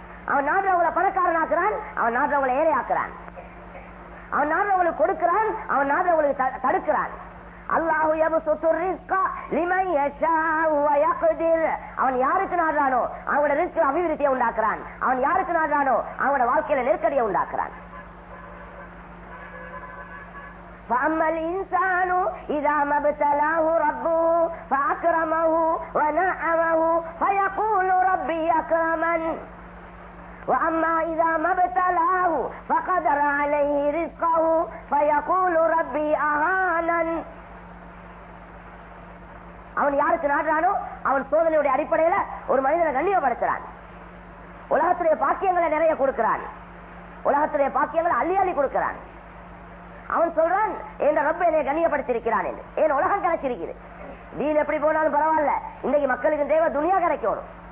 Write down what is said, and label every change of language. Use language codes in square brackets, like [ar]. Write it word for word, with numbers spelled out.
[ta] அவன் நாடுறவங்களை பணக்காரனாக்குறான், அவன் நாடுறவங்களை ஏழையாக்குறான், அவன் நாடுறவங்களுக்கு கொடுக்கிறான், அவன் நாடுறவங்களுக்கு தடுக்கிறான். [ar] அல்லாஹ் யப்சுத்து ரிஸ்க லிமன் யஷாஉ வ யக்திர். [ta] அவன் யாருக்கு நாடுறானோ அவனோட ரிஸ்கில் அபிவிருத்தியை உண்டாக்குறான். அவன் யாருக்கு நாடுறானோ அவனோட வாழ்க்கையில நெருக்கடியை உண்டாக்குறான். [ar] فأما الإنسان إذا ما ابتلاه ربه فأكرمه ونعمه فيقول ربي أكرمن وأما إذا ما ابتلاه فقدر عليه رزقه فيقول ربي أهانن. [ta] அவன் யாருக்கு நாடுறானோ அவன் சோதனையுடைய அடிப்படையில ஒரு மனிதனை கண்ணியப்படுத்துறான். உலகத்துடைய பாக்கியங்களை நிறைய கொடுக்கிறான், உலகத்துடைய பாக்கியங்களை அள்ளி அள்ளி கொடுக்கிறான். அவன் சொல்றான் என் ரப்ப என்னை கண்ணியப்படுத்திருக்கிறான் என்று. ஏன் உலகம் கிடைச்சிருக்கிறது, தீன் எப்படி போனாலும் பரவாயில்ல, இன்னைக்கு மக்களுக்கு தேவை துனியா கிடைக்கணும்.